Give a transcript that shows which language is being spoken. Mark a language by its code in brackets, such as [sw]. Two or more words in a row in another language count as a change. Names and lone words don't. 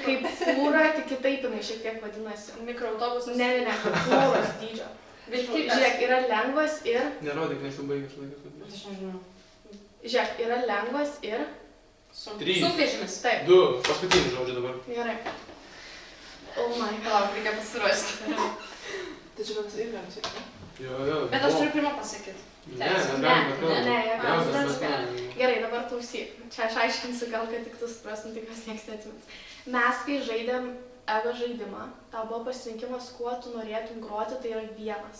[lt] kaip fūra, tik kitaip jinai šiek tiek vadinasi. Mikroautobusas. Ne, fūros dydžio. Vilkikas. Žiūrėk, yra lengvas ir... Nerodyk, nesibaigęs laikas. Aš nežinau. Žiūrėk, yra lengvas ir... Trys. Sunkvežimis. Taip, 2, paskutinį žodžią dabar. gerai. [en] Oh my god. [lt] Palauk, reikia pasiruošti. Tai čia vienas ir galim sakyti. Jo. Bet aš turiu pirmą pasakyti. Ne, mes galim bet kalbam. Ne, Geriausias Gerai, dabar klausyk. Čia aš aiškinsiu, gal kad tik tu suprastum, tikras nieks neatsimins. Mes, kai žaidėm ego žaidimą, tau buvo pasirinkimas, kuo tu norėtum groti, tai yra vienas.